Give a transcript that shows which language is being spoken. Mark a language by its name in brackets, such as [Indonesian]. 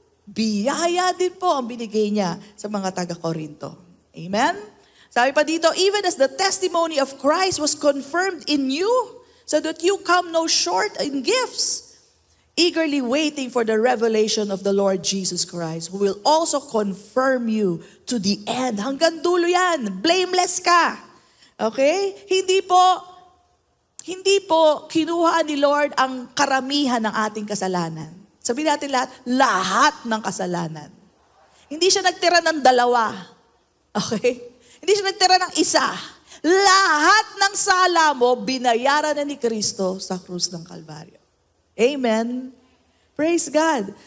[Filipino] Biyaya din po ang binigay niya sa mga taga-Korinto. Amen? Sabi pa dito, [English] even as the testimony of Christ was confirmed in you, so that you come no short in gifts, eagerly waiting for the revelation of the Lord Jesus Christ, who will also confirm you to the end. [Filipino] Hanggang dulo yan. Blameless ka. Okay? Hindi po kinuha ni Lord ang karamihan ng ating kasalanan. Sabihin natin lahat ng kasalanan. Hindi siya nagtira ng dalawa. Okay? Hindi siya nagtira ng isa. Lahat ng sala mo, binayaran na ni Kristo sa krus ng Kalbaryo. Amen? [English] Praise God.